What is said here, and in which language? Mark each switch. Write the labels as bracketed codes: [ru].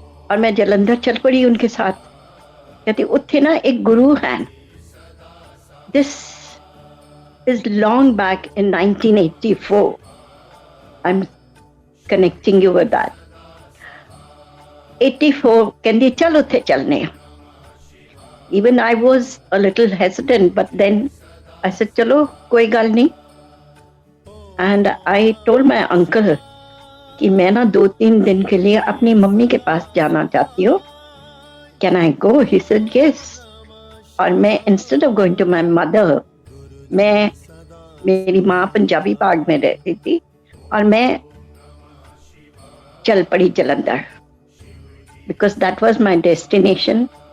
[hi] और मैं जलंधर चल पड़ी उनके साथ। [pa] कहती उत्थे ना एक गुरु है। [en] This is long back in 1984। I am connecting you with that. [pa] 84 कहती चल उत्थे चलने। [en] Even I was a little hesitant, but then I said, [pa] "चलो कोई गल नहीं." [en] And I told my uncle [hi] कि मैं ना 2-3 दिन के लिए अपनी मम्मी के पास जाना चाहती हूँ। [en] Can I go? He said yes. [hi] और मैं [en] instead of going to my mother, [hi] मैं मेरी माँ पंजाबी बाग में रहती थी और मैं चल पड़ी Jalandhar, [en] because that was my destination.